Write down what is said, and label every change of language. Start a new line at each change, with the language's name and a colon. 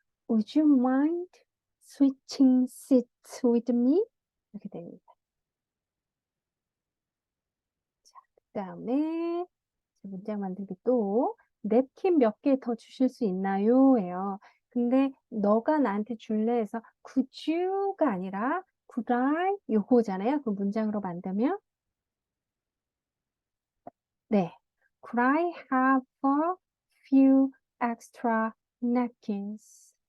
English: Would you mind switching seats with me?
Korean: 이렇게 됩니다. 자, 그다음에 문장 만들기 또 냅킨 몇 개 더 주실 수 있나요? 예요. 근데 너가 나한테 줄래 해서
English: could you
Korean: 가 아니라
English: could I
Korean: 요거잖아요. 그 문장으로 만들면 네.
English: Could I have a few extra napkins?